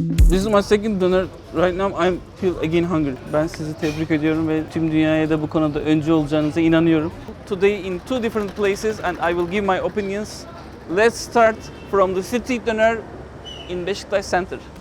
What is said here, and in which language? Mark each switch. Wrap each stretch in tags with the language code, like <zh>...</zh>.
<en>This is my second dinner. Right now I feel again hungry.</en> <tr>Ben sizi tebrik ediyorum ve tüm dünyaya da bu konuda öncü olacağınıza inanıyorum.</tr> <en>Today in two different places and I will give my opinions. Let's start from the street dinner in Beşiktaş Center.</en>